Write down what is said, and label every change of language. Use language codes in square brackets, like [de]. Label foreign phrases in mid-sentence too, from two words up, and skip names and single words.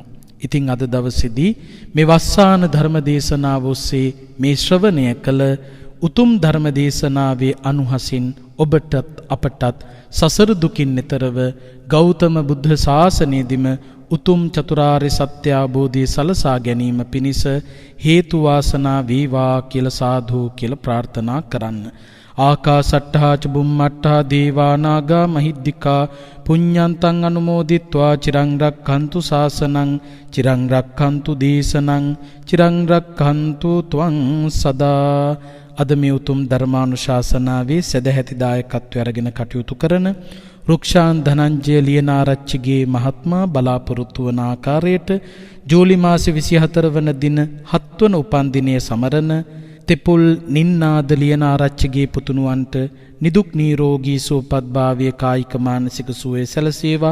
[si] ඉතින් අද දවසේදී මේ වස්සාන ධර්ම දේශනාව ඔස්සේ මේ ශ්‍රවණය කළ උතුම් ධර්ම දේශනාවේ අනුහසින් ඔබටත් අපටත් සසර දුකින් නිතරව ගෞතම බුද්ධ ශාසනයේදීම උතුම් චතුරාර්ය සත්‍ය අවබෝධය සලසා ගැනීම පිණිස හේතු වාසනා වේවා කියලා සාදු කියලා ප්‍රාර්ථනා කරන්න. [pi] ආකාසට්ඨා ච බුම්මට්ඨා දේවා නාග මහිද්దికා පුඤ්ඤන්තං අනුමෝදිත්වා චිරං රක්ඛන්තු ශාසනං චිරං රක්ඛන්තු දේශනං චිරං රක්ඛන්තු ත්වං සදා. [si] අද මේ උතුම් ධර්මානුශාසනාවේ සදැහැති දායකත්වය අරගෙන කටයුතු කරන රුක්ෂාන් ධනංජය ලියනාරච්චිගේ මහත්මයා බලාපොරොත්තු වන ආකාරයට ජූලි මාසේ 24 වන දින 7 වන උපන්දිනයේ සමරන තෙපුල් නින්නාද ලියනාරච්චිගේ පුතුණුවන්ට නිදුක් නිරෝගී සුවපත් භාවය කායික මානසික සුවය සැලසේවා.